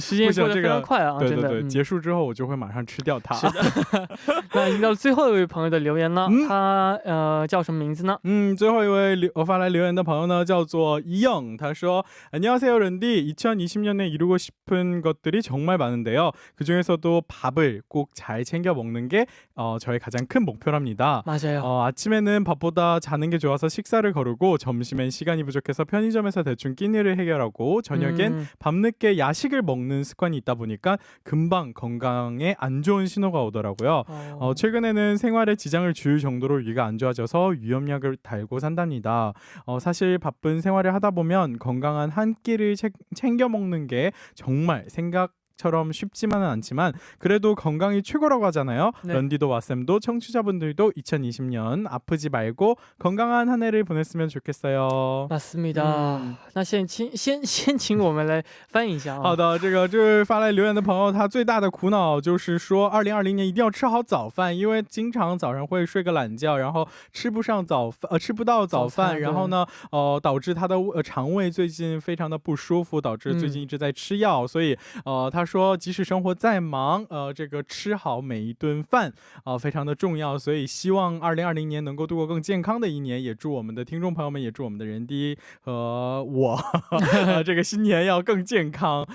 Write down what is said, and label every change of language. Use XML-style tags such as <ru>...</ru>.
<zh>时间过得非常快啊，真的。对，结束之后我就会马上吃掉它。是的。那已经到最后一位朋友的留言了，他叫什么名字呢？最后一位发来留言的朋友呢叫做이영，他说</zh> <ko>안녕하세요 런디, 2020년에 이루고 싶은 것들이 정말 많은데요. 그중에서도 밥을 꼭 잘 챙겨 먹는 게 저의 가장 큰 목표랍니다. 맞아요. 아침에는 밥보다 자는 게 좋아서 식사를 거르고, 점심엔 시간이 부족해서 편의점에서 대충 끼니를 해결하고, 저녁엔 밤늦게 야식을 먹는 습관이 있다 보니까 금방 건강에 안 좋은 신호가 오더라고요. 최근에는 생활에 지장을 줄 정도로 위가 안 좋아져서 위험약을 달고 산답니다. 사실 바쁜 생활을 하다 보면 건강한 한 끼를 챙겨 먹는 게 정말 생각처럼 쉽지만은 않지만 그래도 건강이 최고라고 하잖아요. 네. 런디도 왓쌤도 청취자분들도 2020년 아프지 말고 건강한 한 해를 보냈으면 좋겠어요. 맞습니다.</ko> <zh>那先请我们来翻译一下啊。好的，这个就是发来留言的朋友，他最大的苦恼就是说2020年一定要吃好早饭，因为经常早上会睡个懒觉，然后吃不到早饭，然后呢导致他的肠胃最近非常的不舒服，导致最近一直在吃药，所以他说即使生活再忙，这个吃好每一顿饭非常的重要，所以希望2020年能够度过更健康的一年，也祝我们的听众朋友们，也祝我们的人D和我这个新年要更健康。</zh>